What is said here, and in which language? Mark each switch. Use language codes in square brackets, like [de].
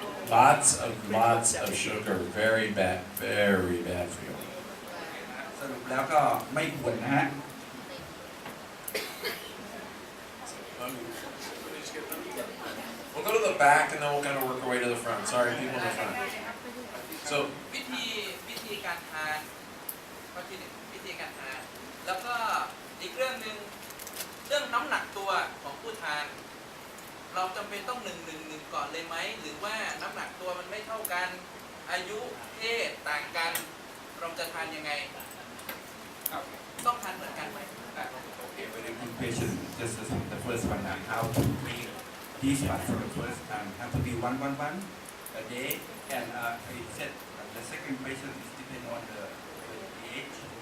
[en] Lots of sugar. Very bad for you. [th] สรุปแล้วก็ไม่ควรนะฮะ [en] We'll go to the back and then we'll kind of work our way to the front. Sorry, people in the front. So [th] วิธีการทานข้อที่หนึ่งวิธีการทานแล้วก็อีกเรื่องหนึ่งเรื่องน้ำหนักตัวของผู้ทาน เราจำเป็นต้อง111ก่อนเลยไหมหรือว่าน้ำหนักตัวมันไม่เท่ากันอายุเพศต่างกันเราจะทานยังไงต้องทานเหมือนกันไหม [en] Okay, very good question. Just the first one, how to make this one for the first time. Have to be one a day. And he said the second question is depend on the age.